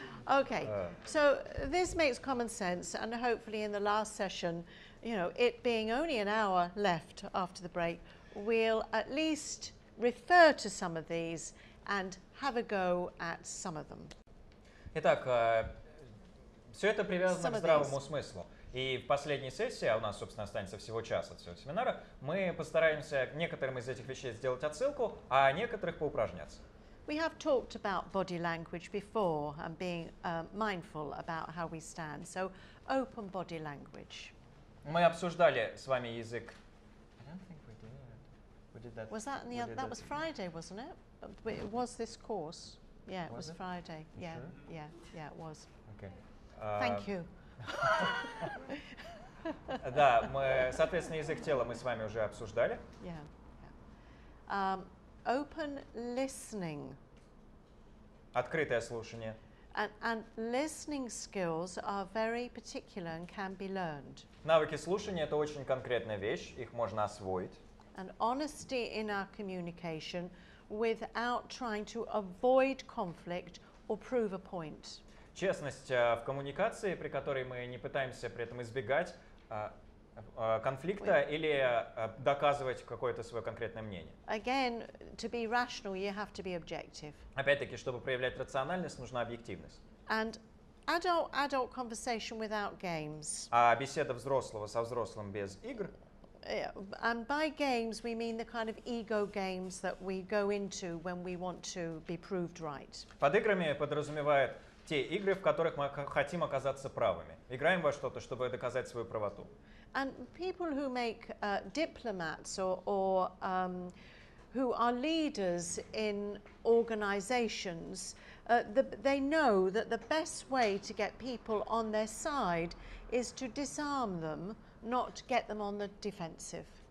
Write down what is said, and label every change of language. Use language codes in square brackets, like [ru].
[en] Okay, so this makes common sense, and hopefully in the last session, you know, it being only an hour left after the break, we'll at least refer to some of these and have a go at some of them. [ru] Итак, все это привязано к здравому смыслу. И в последней сессии, а у нас, собственно, останется всего час от всего семинара, мы постараемся к некоторым из этих вещей сделать отсылку, а некоторых поупражняться. [en] We have talked about body language before and being mindful about how we stand. So, open body language. [ru] Мы обсуждали с вами язык. [en] I don't think we did. We did that. Was that in the other? That was Friday, wasn't it? It was this course. Yeah, it was Friday. Yeah, sure? yeah, it was. Okay. Thank you. [ru] Да, мы, соответственно, язык тела мы с вами уже обсуждали. [en] Yeah. Open listening. [ru] Открытое слушание. [en] And listening skills are very particular and can be learned. [ru] Навыки слушания — это очень конкретная вещь, их можно освоить. [en] And honesty in our communication without trying to avoid conflict or prove a point. [ru] Честность в коммуникации, при которой мы не пытаемся при этом избегать конфликта или доказывать какое-то свое конкретное мнение. [en] Again, to be rational, you have to be objective. [ru] Опять-таки, чтобы проявлять рациональность, нужна объективность. [en] And adult conversation without games. [ru] А беседа взрослого со взрослым без игр. [en] And by games, we mean the kind of ego games that we go into when we want to be proved right. [ru] Под играми подразумевает те игры, в которых мы хотим оказаться правыми. Играем во что-то, чтобы доказать свою правоту. [en] And people who make diplomats or who are leaders in organizations, they know that the best way to get people on their side is to disarm them, not get them on the defensive.